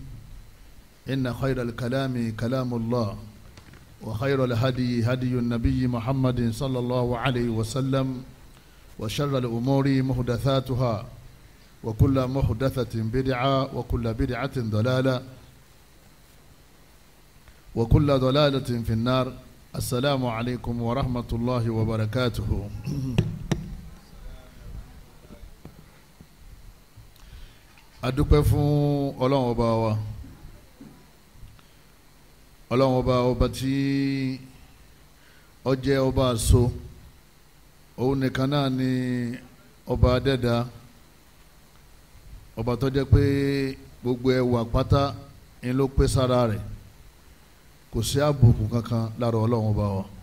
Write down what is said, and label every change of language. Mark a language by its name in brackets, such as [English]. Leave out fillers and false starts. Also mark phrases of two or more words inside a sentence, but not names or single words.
[Arabic] إن خير الكلام كلام الله، وخير الهدي هدي النبي محمد صلى الله عليه وسلم، وشر الأمور محدثاتها، وكل محدثة بدعة، وكل بدعة ضلالة، وكل ضلالة في النار. السلام عليكم ورحمة الله وبركاته. [Yoruba] adúpẹ́ fún Ọlọ́run ọba wa, Ọlọ́run ọba tí ó jẹ́ ọba àṣọ, òun nìkan náà ni ọba adẹ́dá, ọba tó jẹ́ pé gbogbo ẹwà pátá ń ló pé sára rẹ̀, kò sí àbùkù kankan lára Ọlọ́run ọba wa.